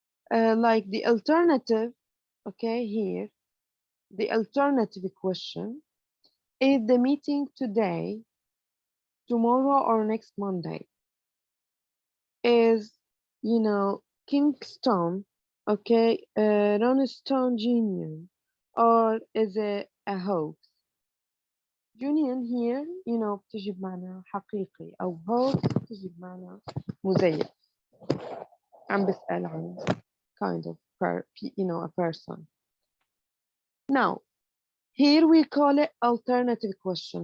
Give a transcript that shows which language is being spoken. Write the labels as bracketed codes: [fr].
[en] Like the alternative. Okay, here the alternative question is the meeting today, tomorrow, or next Monday. Is Kingston, okay, Rolling Stone Junior, or is it a hoax? Union here, [ar] بتجي بمعنى حقيقي، أو hoax بتجي بمعنى مزيف. عم بسأل عن [en] kind of a person. Now, here we call it alternative question.